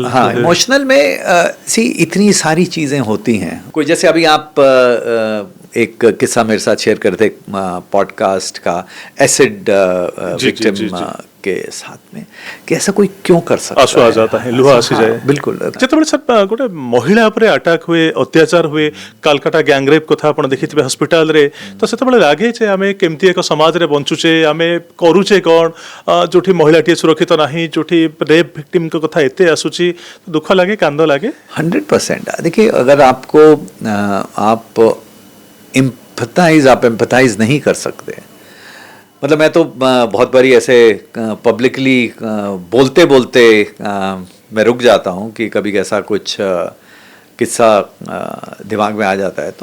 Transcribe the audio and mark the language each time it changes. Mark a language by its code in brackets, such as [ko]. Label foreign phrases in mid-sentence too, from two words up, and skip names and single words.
[hi] हाँ, इमोशनल में सी इतनी सारी चीज़ें होती हैं। कोई जैसे अभी आप एक किस्सा मेरे साथ शेयर करते पॉडकास्ट का एसिड विक्टिम के साथ में कि ऐसा कोई क्यों कर सकता आंसू आ जाता है [or] ଲୁହ ଆସି ଯାଏ [hi] बिल्कुल [or] ଯେତେବେଳେ ସାର୍ ଗୋଟେ ମହିଳା ଉପରେ ଆଟାକ୍ ହୁଏ ଅତ୍ୟାଚାର ହୁଏ କାଲକାଟା ଗ୍ୟାଙ୍ଗରେପ୍ କଥା ଆପଣ ଦେଖିଥିବେ ହସ୍ପିଟାଲରେ ତ ସେତେବେଳେ ଲାଗେ ଯେ ଆମେ କେମିତି ଏକ ସମାଜରେ ବଞ୍ଚୁଛେ ଆମେ କରୁଛେ କ'ଣ ଯୋଉଠି ମହିଳାଟିଏ ସୁରକ୍ଷିତ ନାହିଁ ଯୋଉଠି ରେପ୍ ଭିକ୍ଟିମଙ୍କ କଥା ଏତେ ଆସୁଛି ଦୁଃଖ ଲାଗେ କାନ୍ଦ ଲାଗେ 100%। [hi] देखिए अगर आपको आप एम्पथाइज नहीं कर सकते, मतलब मैं तो बहुत बारी ऐसे पब्लिकली बोलते बोलते मैं रुक जाता हूँ कि कभी ऐसा कुछ किस्सा दिमाग में आ जाता है।